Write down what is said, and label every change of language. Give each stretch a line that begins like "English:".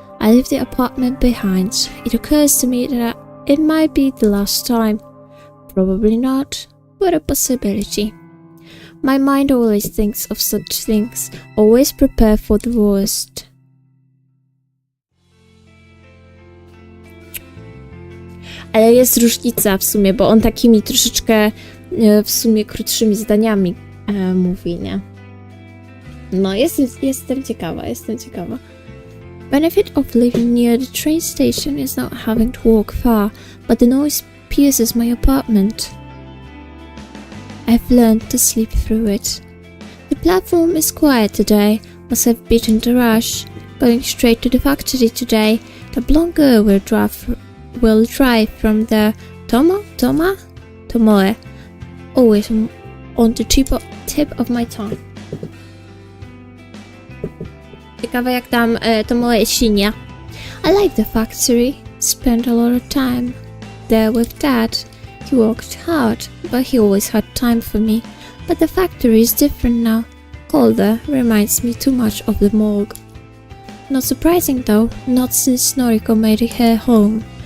English: I leave the apartment behind. It occurs to me that it might be the last time. Probably not, but a possibility. My mind always thinks of such things, always prepare for the worst.
Polish: Ale jest różnica w sumie, bo on takimi troszeczkę w sumie krótszymi zdaniami mówi, nie? No, jestem ciekawa.
English: Benefit of living near the train station is not having to walk far, but the noise pierces my apartment. I've learned to sleep through it. The platform is quiet today, must have beaten the rush. Going straight to the factory today, the blonde girl will drive from the Tomoe, always on the tip of my tongue.
Polish: Ciekawe jak tam Tomoe jest silnie.
English: I like the factory, spent a lot of time there with Dad. He worked hard, but he always had time for me. But the factory is different now. Colder, reminds me too much of the morgue. Not surprising though, not since Noriko made it her home.